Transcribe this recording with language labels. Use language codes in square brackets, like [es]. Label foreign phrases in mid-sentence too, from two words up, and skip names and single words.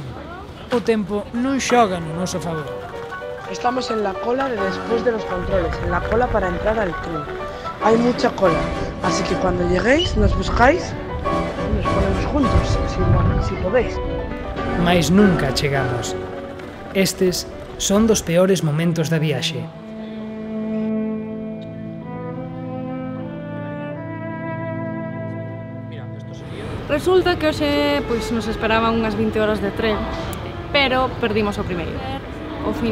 [gl] O tempo non xoga no noso favor. [es] Estamos en la cola de después de los controles, en la cola para entrar al tren. Hay mucha cola, así que cuando lleguéis, nos buscáis y nos ponemos juntos, si podéis. [gl] Mais nunca chegamos. Estes son dos peores momentos da viaxe. Resulta que hoxe nos esperaban unhas 20 horas de tren, pero perdimos o primeiro.